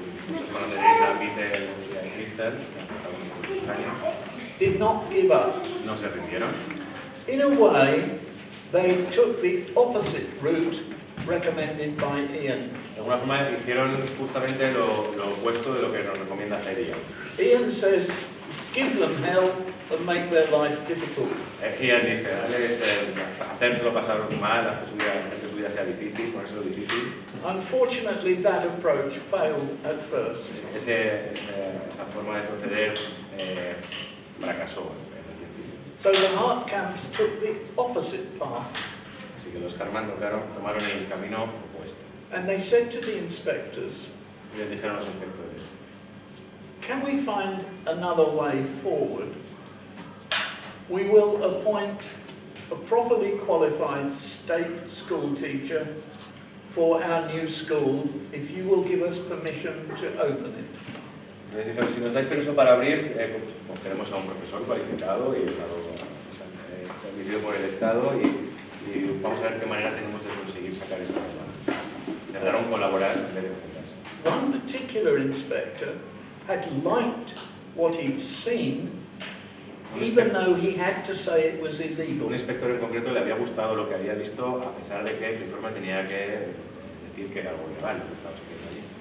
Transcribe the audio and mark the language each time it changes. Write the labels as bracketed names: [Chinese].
[Spanish] Muchos conoceréis a Peter y a Crystal, que han años, [English] did not give up. [Spanish] no se rindieron. [English] In a way, they took the opposite route recommended by Ian. [Spanish] De alguna forma hicieron justamente lo opuesto de lo que nos recomienda hacer ella. [English] Ian says, give them help and make their life difficult. [Spanish] Ian dice, hacérselo pasar mal, hacer que su vida sea difícil, ponérselo difícil. [English] Unfortunately, that approach failed at first. [Spanish] Esa forma de proceder fracasó en el principio. [English] So the heart camps took the opposite path. [Spanish] Así que los Hannam tomaron el camino opuesto. [English] And they said to the inspectors, [Spanish] Y les dijeron a los inspectores, [English] can we find another way forward? We will appoint a properly qualified state school teacher for our new school if you will give us permission to open it. [Spanish] les dijeron, si nos dais permiso para abrir, pues queremos a un profesor cualificado y admitido por el Estado y vamos a ver qué manera tenemos de conseguir sacar esto adelante. Intentaron colaborar en vez de juntarse. [English] One particular inspector had liked what he'd seen, even though he had to say it was illegal. [Spanish] Un inspector en concreto le había gustado lo que había visto, a pesar de que el informe tenía que decir que era algo ilegal lo que estaba sucediendo allí.